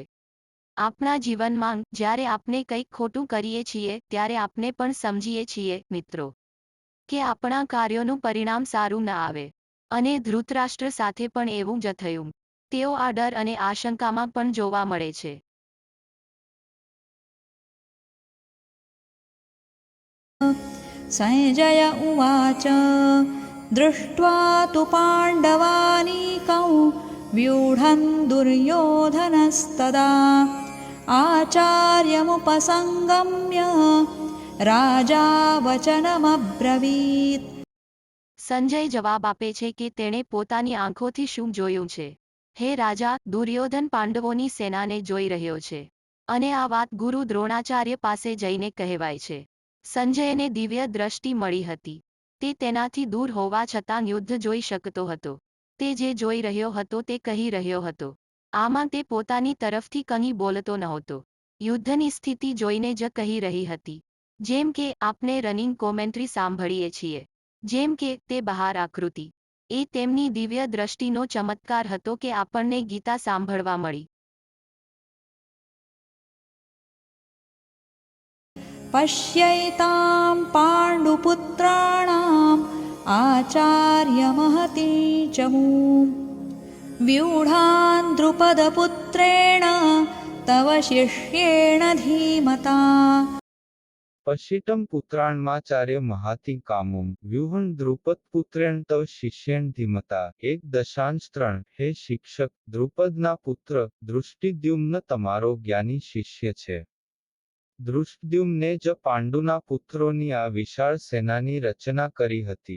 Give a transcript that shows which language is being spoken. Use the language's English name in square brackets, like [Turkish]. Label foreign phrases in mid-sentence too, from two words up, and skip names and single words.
[Gujarati] આપણા જીવનમાં જ્યારે આપણે કંઈક ખોટું કરીએ છીએ ત્યારે આપણે પણ સમજીએ છીએ, મિત્રો, કે આપણા કાર્યોનું પરિણામ સારું ન આવે. અને ધૃતરાષ્ટ્ર સાથે પણ એવું જ થયું. તેઓ આ ડર અને આશંકામાં પણ જોવા મળે છે. [Sanskrit] संजय उवाच दृष्ट्वा तु पाण्डवानीकौ व्यूढं दुर्योधनस्तदा आचार्यमुपसङ्गम्य राजा वचनमब्रवीत्। [Gujarati] સંજય જવાબ આપે છે કે તેણે પોતાની આંખોથી શું જોયું છે. હે રાજા, દુર્યોધન પાંડવોની સેનાને જોઈ રહ્યો છે. અને આ વાત ગુરુ દ્રોણાચાર્ય પાસે જઈને કહેવાય છે. સંજયને દિવ્ય દ્રષ્ટિ મળી હતી. તે તેનાથી દૂર હોવા છતાં યુદ્ધ જોઈ શકતો હતો. તે જે જોઈ રહ્યો હતો તે કહી રહ્યો હતો. આમાં તે પોતાની તરફથી કંઈ બોલતો નહોતો. યુદ્ધની સ્થિતિ જોઈને જ કહી રહી હતી. જેમ કે આપણે [English] running commentary [Gujarati] સાંભળીએ છીએ. જેમ કે તે બહાર આકૃતિ. એ તેમની દિવ્ય દ્રષ્ટિનો ચમત્કાર હતો કે આપણને ગીતા સાંભળવા મળી. [Sanskrit] पश्यैतां पाण्डुपुत्राणाम् आचार्यमहती च मूं व्यूढान् द्रुपदपुत्रेण तव शिष्येण धीमता। પશ્યિતમ પુત્રાણમાચાર્ય મહાતિ કામુમ વ્યુહન દ્રુપદ પુત્રેણ તવ શિષ્યેણ ધીમતા. [Gujarati] 1.3 હે શિક્ષક, દ્રુપદના પુત્ર દૃષ્ટિદ્યુમ્ન તમારો જ્ઞાની શિષ્ય છે. દૃષ્ટદ્યુમ્ને જ પાંડુના પુત્રોની આ વિશાળ સેનાની રચના કરી હતી.